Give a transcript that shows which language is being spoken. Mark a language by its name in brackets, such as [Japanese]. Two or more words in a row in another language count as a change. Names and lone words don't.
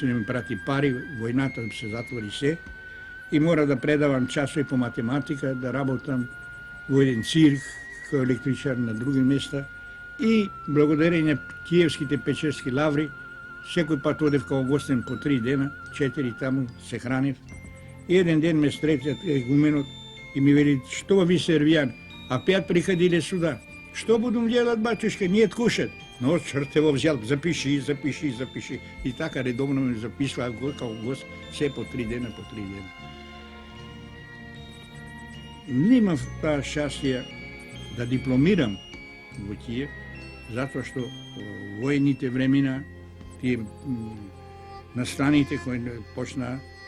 [Macedonian] да ми прати пари, војната се затвори се и мора да предавам часови по математика, да работам во еден цирк кој електричар на други места и благодарение киевските печерски лаври секој пат одев као гостен по 3 дена, 4 таму се хранев. И еден ден ме сретат егуменот и ми вели, што ви сервијан, [Russian] опять приходиле сюда. Што будем делать, батюшка, нет кушать. Но черт его взял, запиши. [Macedonian] И така редовно ме записва као гост, се по 3 дена, по 3 дена. Немав таа шансија да дипломирам во Киев, затоа што воените времена, тие настаните кои почнаа